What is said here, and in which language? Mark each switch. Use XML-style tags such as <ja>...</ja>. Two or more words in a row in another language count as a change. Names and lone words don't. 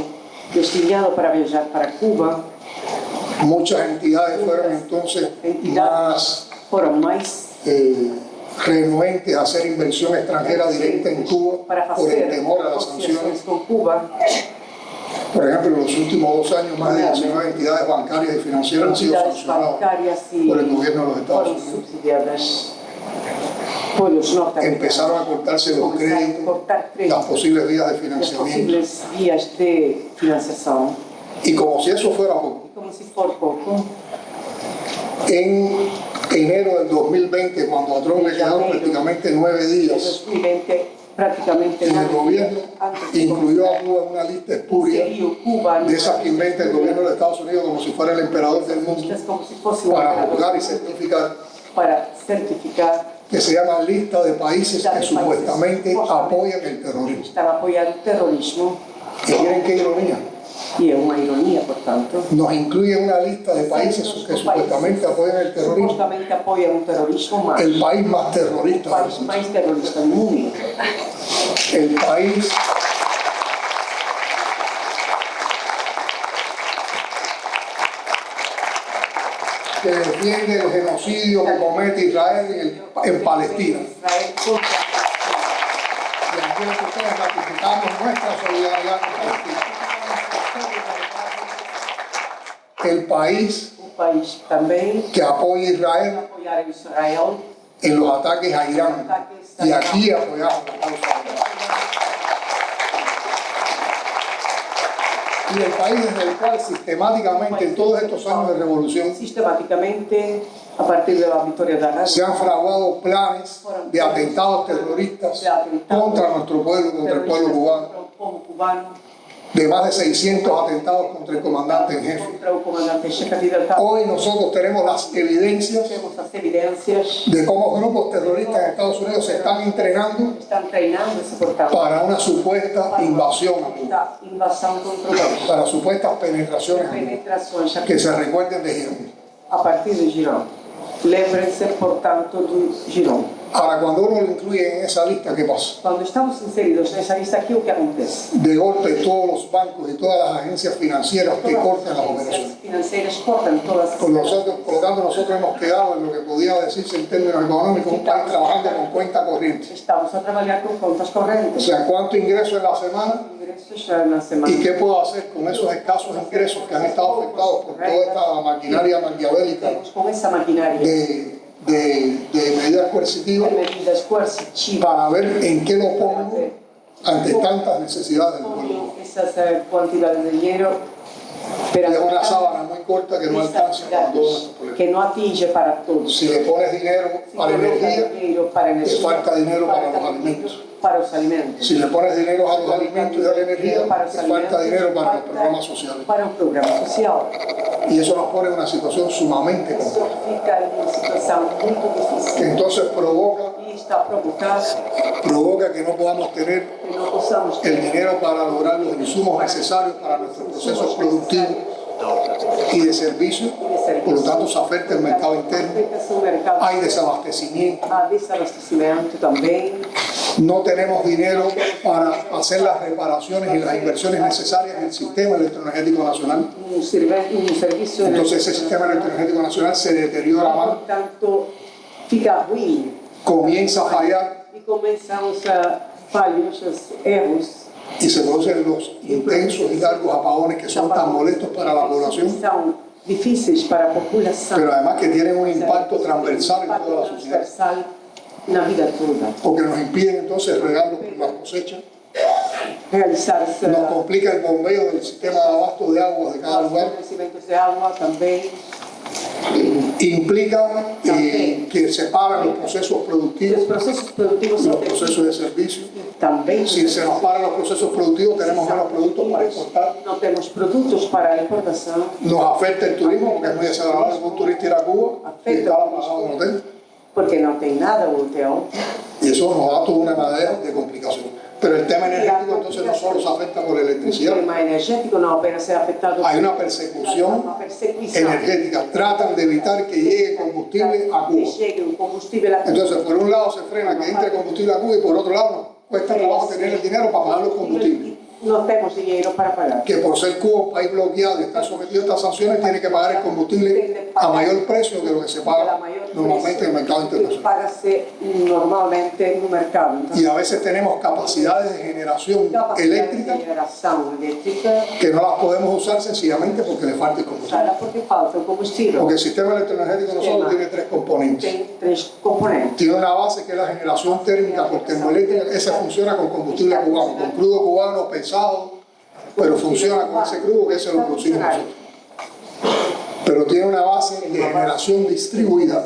<es>destinado para viajar para Cuba. Muchas entidades fueron entonces más</es> <pt>Foram mais</pt> <es>renuentes a hacer inversión extranjera directa en Cuba</es> <pt>para</pt> <es>por el</es> <pt>fazer</pt> <es>temor a las</es> <pt>negociações</pt> <es>sanciones.</es> <pt>com Cuba.</pt> <es>Por ejemplo, en los últimos 2 años, más de 19 entidades bancarias y financieras han sido</es> <pt>Entidades</pt> <es>sancionadas</es> <pt>bancárias e</pt> <es>por el gobierno de los Estados</es> <pt>foram</pt> <es>Unidos.</es> <pt>subsidiadas pelos norte-americanos.</pt> <es>Empezaron a cortarse los</es> <pt>Começaram a</pt> <es>créditos,</es> <pt>cortar</pt> <es>las</es> <pt>créditos,</pt> <es>posibles vías de</es> <pt>as</pt> <es>financiamiento.</es> <pt>possíveis vias de financiação.</pt> <es>Y como si eso fuera poco,</es> <pt>E como se for pouco,</pt> <es>en enero del 2020, cuando a Trump le quedaron prácticamente 9 en días 2020, prácticamente en el gobierno, antes de incluyó a comenzar, Cuba en una lista espuria</es> <pt>inseriu Cuba</pt> <es>de esas que inventa el gobierno de Estados Unidos como si fuera el emperador del mundo,</es> <pt>como se fosse</pt> <es>para emperador juzgar y certificar,</es> <pt>para certificar</pt> <es>que se llama lista de países que supuestamente apoyan el que terrorismo.</es> <pt>estava apoiando o terrorismo.</pt> <es>¿Y miren qué ironía?</es> <pt>E é uma ironia, portanto.</pt> <es>Nos incluye una lista de países que supuestamente apoyan el terrorismo,</es> <pt>Supostamente apoiam o terrorismo, mas</pt> <es>el país más terrorista</es> <pt>o país</pt> <es>del mundo,</es> <pt>mais terrorista do mundo.</pt> <es>el país que defiende el genocidio que comete Israel en Palestina.</es> <pt>Israel contra</pt> <es>Y aquí nosotros ratificamos nuestra solidaridad con Palestina. El país</es> <pt>o país também</pt> <es>que apoya a Israel</es> <pt>apoiar Israel</pt> <es>en los ataques a Irán. Y aquí apoyamos la causa de Irán. Y el país desde el cual sistemáticamente en todos estos años de revolución</es> <pt>sistematicamente, a partir da vitória da</pt> <es>se</es> <pt>Rússia,</pt> <es>han fraguado planes de atentados terroristas contra nuestro pueblo, contra el pueblo cubano,</es> <pt>contra o povo cubano,</pt> <es>de más de 600 atentados contra el comandante en jefe.</es> <pt>contra o comandante-chefe Fidel Castro.</pt> <es>Hoy nosotros tenemos las evidencias</es> <pt>Temos as evidências,</pt> <es>de cómo grupos terroristas en Estados Unidos se están entrenando</es> <pt>estão treinando-se, portanto,</pt> <es>para una supuesta invasión a Cuba,</es> <pt>da invasão contra o país.</pt> <es>para supuestas penetraciones a Cuba,</es> <pt>Penetrações</pt> <es>que se recuerden de Girón.</es> <pt>a partir de Girón. Lembrem-se, portanto, do Girón.</pt> <es>Ahora, cuando uno lo incluye en esa lista, ¿qué pasa?</es> <pt>Quando estamos inseridos nessa lista aqui, o que acontece?</pt> <es>De golpe todos los bancos y todas las agencias financieras que cortan las</es> <pt>As</pt> <es>operaciones.</es> <pt>agências financeiras cortam todas as</pt> <es>Por lo tanto, nosotros hemos quedado en lo que podía decirse en términos económicos, un país trabajando con cuenta corriente.</es> <pt>Estamos a trabalhar com contas O correntes.</pt> <es>sea, ¿cuánto ingreso en la semana?</es> <pt>Ingressos na semana.</pt> <es>¿Y qué puedo hacer con esos escasos ingresos que han estado afectados por toda esta maquinaria maquiavélica</es> <pt>Temos com essa maquinaria</pt> <es>de medidas coercitivas</es> <pt>de medidas coercitivas</pt> <es>para ver en qué lo pongo ante tantas necesidades del pueblo?</es> <pt>com essas quantidades de dinheiro</pt> <es>Es una sábana muy corta que no alcanza para todos estos problemas.</es> <pt>que não atinge para todos.</pt> <es>Si le pones dinero para energía,</es> <pt>dinheiro para</pt> <es>te</es> <pt>energia,</pt> <es>falta dinero para los</es> <pt>falta</pt> <es>alimentos.</es> <pt>dinheiro para os alimentos.</pt> <es>Si le pones dinero a los alimentos y a la energía, te falta dinero para los programas sociales.</es> <pt>Para o programa social.</pt> <es>Y eso nos pone en una situación sumamente</es> <pt>Isso</pt> <es>compleja.</es> <pt>fica em uma situação muito difícil.</pt> <es>Entonces provoca</es> <pt>E está provocando</pt> <es>que no podamos tener</es> <pt>que não possamos</pt> <es>el dinero para lograr los insumos necesarios para nuestros procesos productivos y de servicio. Por lo tanto, se afecta el mercado interno. Hay desabastecimiento.</es> <pt>Há desabastecimento também.</pt> <es>No tenemos dinero para hacer las reparaciones y las inversiones necesarias en el sistema electroenergético nacional.</es> <pt>Serviço</pt> <es>Entonces ese sistema electroenergético nacional se deteriora más,</es> <pt>portanto, fica ruim</pt> <es>comienza a fallar</es> <pt>e começam os falhos, os erros.</pt> <es>y se producen los intensos y largos apagones que son tan molestos para la población,</es> <pt>São difíceis para a população.</pt> <es>pero además que tienen un impacto transversal en toda la sociedad.</es> <pt>Transversal na vida toda.</pt> <es>porque nos impiden entonces regar las cosechas,</es> <pt>Realizar</pt> <es>nos complica el bombeo del sistema de abasto de agua de cada</es> <pt>os</pt> <es>lugar,</es> <pt>fornecimentos de água também.</pt> <es>implica que separan los procesos</es> <pt>Os</pt> <es>productivos,</es> <pt>processos produtivos</pt> <es>los procesos de servicio.</es> <pt>também.</pt> <es>Si se nos paran los procesos productivos, tenemos menos productos para exportar.</es> <pt>Não temos produtos para a importação.</pt> <es>Nos afecta el turismo, porque es muy desagradable que un turista ir a Cuba y estar alojado en un hotel.</es> <pt>Porque não tem nada o hotel.</pt> <es>Y eso nos da toda una madera de complicación. Pero el tema energético entonces no solo se afecta por la</es> <pt>O</pt> <es>electricidad.</es> <pt>tema energético não apenas é afetado.</pt> <es>Hay una persecución</es> <pt>Uma perseguição.</pt> <es>energética. Tratan de evitar que llegue combustible a</es> <pt>Que Cuba. chegue o combustível a Cuba.</pt> <es>Entonces, por un lado se frena que entre combustible a Cuba y por otro lado nos cuesta trabajo tener el dinero para pagar los combustibles.</es> <pt>Não temos dinheiro para pagar.</pt> <es>Que por ser Cuba un país bloqueado y estar sometido a estas sanciones, tiene que pagar el combustible a mayor precio que lo que se paga normalmente en el mercado internacional.</es> <pt>Paga-se normalmente no mercado.</pt> <es>Y a veces tenemos capacidades de generación eléctrica</es> <pt>de geração elétrica</pt> <es>que no las podemos usar sencillamente porque le falta el combustible.</es> <pt>usada porque falta o combustível.</pt> <es>Porque el sistema electroenergético no solo tiene tres componentes.</es> <pt>Tem 3 componentes.</pt> <es>Tiene una base que es la generación térmica por termoeléctrica, esa funciona con combustible cubano, con crudo cubano pesado, pero funciona con ese crudo que ese lo producimos nosotros. Pero tiene una base de generación distribuida,</es>